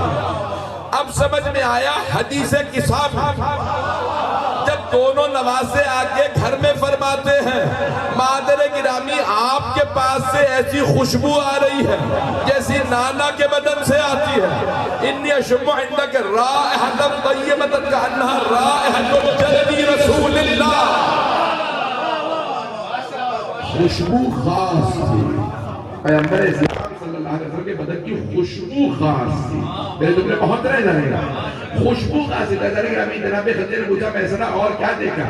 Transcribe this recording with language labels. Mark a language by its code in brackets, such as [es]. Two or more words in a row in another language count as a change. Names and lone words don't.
[ur] اب سمجھ میں آیا حدیث کساب، جب دونوں نوازے آگے گھر میں فرماتے ہیں مادر گرامی آپ کے پاس سے ایسی خوشبو آ رہی ہے جیسی نانا کے بدن سے آتی ہے، [ar] انی اشم عندک رائحۃ طیبۃ کانھا رائحۃ جدی رسول اللہ۔ [ur] خوشبو خاص تھی، پیغمبر اسلام صلی اللہ علیہ وسلم کے بدن کی خوشبو خاص تھی. میرے تم نے بہت رہے جانے گا خوشبو خاص تھی. جناب خدیجہ نے پوچھا میسرہ اور کیا دیکھا؟